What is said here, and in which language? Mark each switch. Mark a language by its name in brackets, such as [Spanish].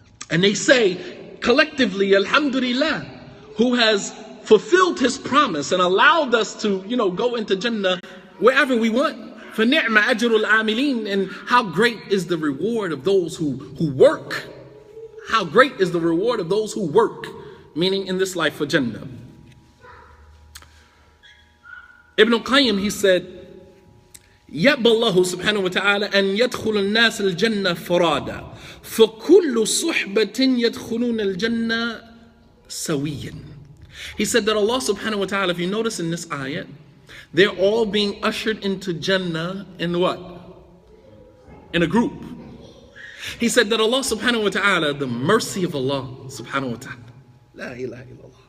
[English] And they say collectively, Alhamdulillah, who has fulfilled his promise and allowed us to, go into Jannah wherever we want. [Arabic] فَنِعْمَ أَجْرُ الْعَامِلِينَ. [English] And how great is the reward of those who work. How great is the reward of those who work, meaning in this life for Jannah. Ibn Qayyim, he said, [Arabic] يَأْبَى اللَّهُ سُبْحَانَهُ وَتَعَالَى أَنْ يَدْخُلُ النَّاسَ الْجَنَّةَ فَرَادًا فَكُلُّ صُحْبَةٍ يَدْخُلُونَ الْجَنَّةَ سَوِيًّا. [English] He said that Allah subhanahu wa ta'ala, if you notice in this ayat, they're all being ushered into Jannah in what? In a group. He said that Allah subhanahu wa ta'ala, the mercy of Allah subhanahu wa ta'ala, la ilaha illallah.